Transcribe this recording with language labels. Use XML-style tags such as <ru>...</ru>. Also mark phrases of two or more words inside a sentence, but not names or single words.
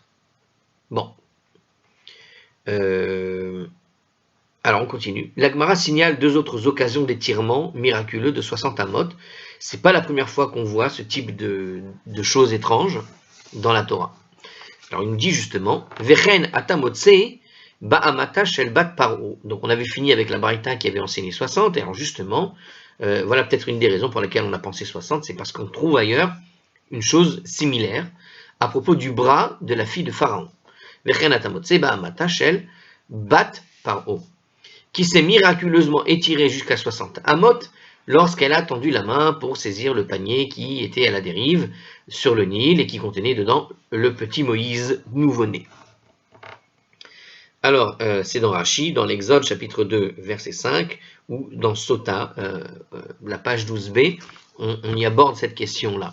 <fr>Bon. Alors on continue. La Gemara signale 2 autres occasions d'étirement miraculeux de 60 amot. C'est pas la première fois qu'on voit ce type de choses étranges dans la Torah. Alors il nous dit justement</fr> <he>וכן אתה מוצא באמתה של בת פרעה.</he> <fr>Donc on avait fini avec la Braïta qui avait enseigné 60. Et alors justement, voilà peut-être une des raisons pour lesquelles on a pensé 60, c'est parce qu'on trouve ailleurs une chose similaire à propos du bras de la fille de Pharaon.</fr> <he>וכן אתה מוצא באמתה של בת פרעה,</he> <fr>qui s'est miraculeusement étirée jusqu'à 60 amot lorsqu'elle a tendu la main pour saisir le panier qui était à la dérive sur le Nil et qui contenait dedans le petit Moïse nouveau-né. Alors, c'est dans Rashi, dans l'Exode, chapitre 2, verset 5, ou dans Sota, la page 12b, on y aborde cette question-là.</fr>